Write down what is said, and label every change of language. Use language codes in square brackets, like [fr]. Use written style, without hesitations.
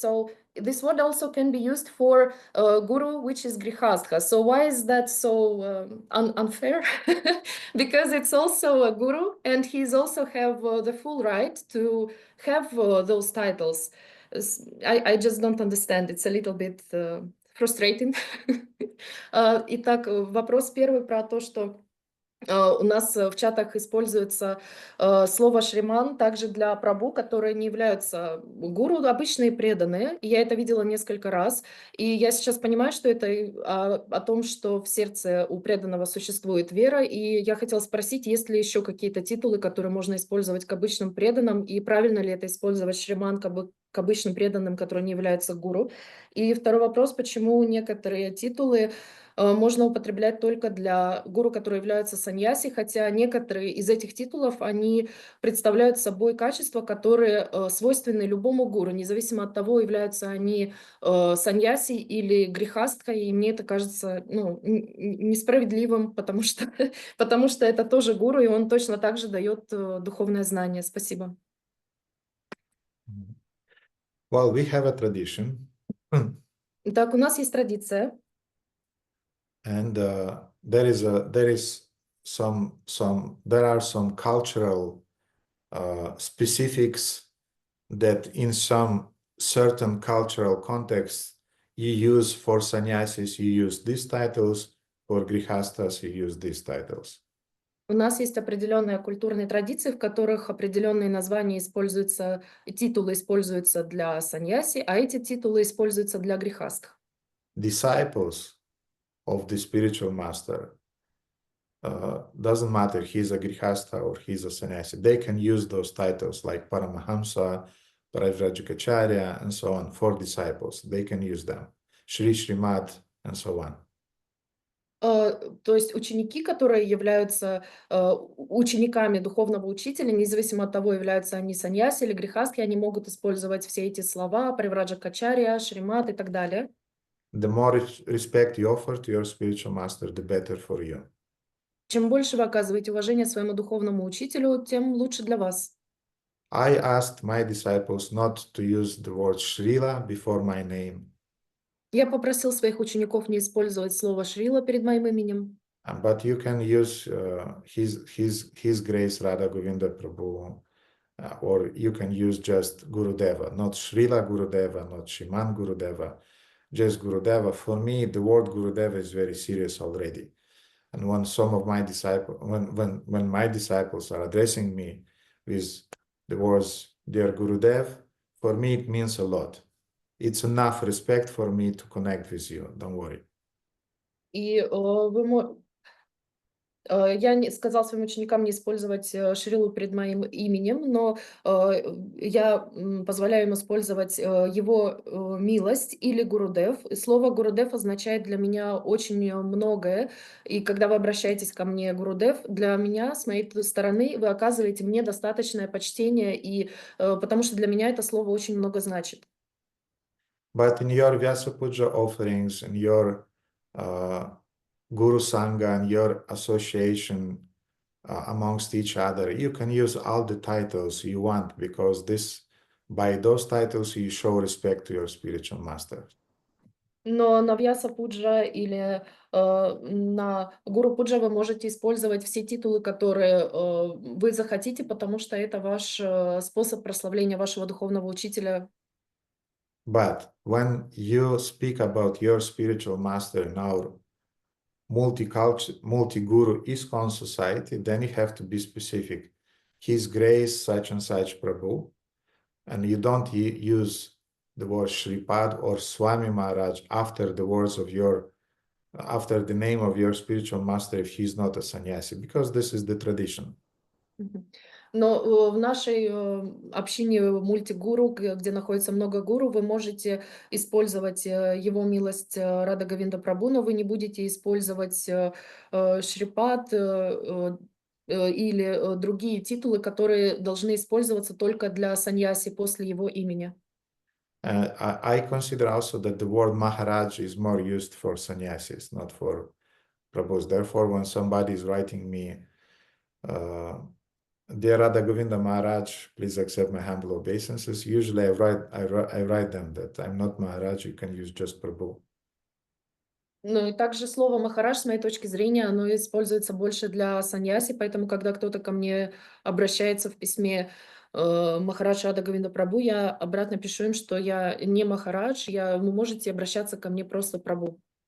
[en] So this word also can be used for guru, which is grihastha. So why is that so unfair? Because it's also a guru and he's also have the full right to have those titles. I just don't understand. It's a little bit frustrating. [ru] Итак, вопрос первый про то, что у нас в чатах используется слово «шриман» также для прабху, которые не являются гуру, обычные преданные. Я это видела несколько раз. И я сейчас понимаю, что это о том, что в сердце у преданного существует вера. И я хотела спросить, есть ли еще какие-то титулы, которые можно использовать к обычным преданным, и правильно ли это использовать «шриман» к обычным преданным, которые не являются гуру. И второй вопрос, почему некоторые титулы можно употреблять только для гуру, которые являются саньяси, хотя некоторые из этих титулов, они представляют собой качества, которые свойственны любому гуру, независимо от того, являются они саньяси или грихасткой, и мне это кажется несправедливым, потому что это тоже гуру, и он точно так же дает духовное знание. Спасибо. [en] Well, we have a tradition. [ru] Так, у нас есть традиция. [en] And there are some cultural specifics that in some certain cultural contexts you use for sannyasis, you use these titles, for grihastas, you use these titles. [ru] У нас есть определенные культурные традиции, в которых определенные названия используются, титулы используются для саньяси, а эти титулы используются для грихастх. [en] Disciples of the spiritual master, doesn't matter he's a grihastha or he's a sannyasi, they can use those titles like Paramahamsa, Parajrajikacharya, and so on for disciples. They can use them. Shri Srimad, and so on. [ru] То есть ученики, которые являются учениками духовного учителя, независимо от того, являются они саньяси или грихастхи, они могут использовать все эти слова, Паривраджакачарья, Шримат и так далее. [en] The more respect you offer to your spiritual master, the better for you. [ru] Чем больше вы оказываете уважение своему духовному учителю, тем лучше для вас. [en] I asked my disciples not to use the word Srila before my name. [ru] Я попросил своих учеников не использовать слово Шрила перед моим именем. [en] But you can use His Grace Radha Govinda Prabhu, or you can use just Gurudeva, not Srila Gurudeva, not Shriman Gurudeva, just Gurudeva. For me, the word Gurudeva is very serious already. And when some of my disciples, when my disciples are addressing me with the words, dear Gurudev, for me it means a lot. It's enough respect for me to connect with you. Don't worry. [ru] И я сказал своим ученикам не использовать Шрилу перед моим именем, но я позволяю им использовать его милость или Гурудев. И слово Гурудев означает для меня очень многое. И когда вы обращаетесь ко мне, Гурудев, для меня, с моей стороны, вы оказываете мне достаточное почтение, и, потому что для меня это слово очень много значит. [en] But in your Vyasa Puja offerings, in your Guru Sangha and your association amongst each other, you can use all the titles you want, because by those titles you show respect to your spiritual master. [ru] Но на Вьяса Пуджа или на Гуру Пуджа вы можете использовать все титулы, которые вы захотите, потому что это ваш способ прославления вашего духовного учителя. [en] But when you speak about your spiritual master in our multi-guru ISKCON society, then you have to be specific. His Grace such and such Prabhu, and you don't use the word Shripad or Swami Maharaj after the name of your spiritual master if he's not a sannyasi, because this is the tradition. [ru] Но в нашей общине мультигуру, где находится много гуру, вы можете использовать его милость Рада Говинда Прабху, но вы не будете использовать Шрипад или другие титулы, которые должны использоваться только для саньяси после его имени. [en] I consider also that the word Maharaj is more used for sannyasis, not for Prabhus. Therefore, when somebody is writing me, Dear Radha Govinda Maharaj, please accept my humble obeisances. Usually I write them that I'm not Maharaj, you can use just Prabhu. [ru] Ну и также слово «махарадж», с моей точки зрения, оно используется больше для саньяси, поэтому, когда кто-то ко мне обращается в письме «Махарадж Радха Говинда Прабху», я обратно пишу им, что я не Махарадж, вы можете обращаться ко мне просто Прабху.